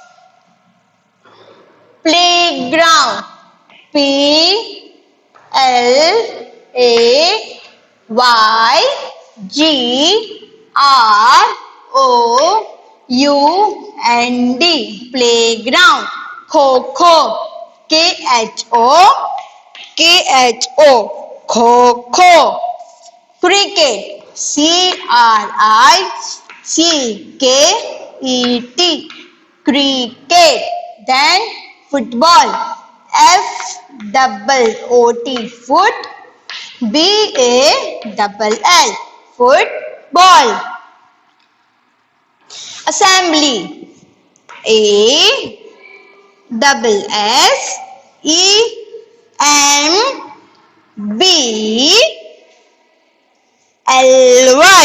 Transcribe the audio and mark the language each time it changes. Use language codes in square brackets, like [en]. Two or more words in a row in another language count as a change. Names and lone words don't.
[en] Playground. Playground. Playground. Kho. Kho. Kho. Cricket. Cricket. Cricket. Then football. FOOT. Foot. BALL. Football. Assembly. ASSEMBLY.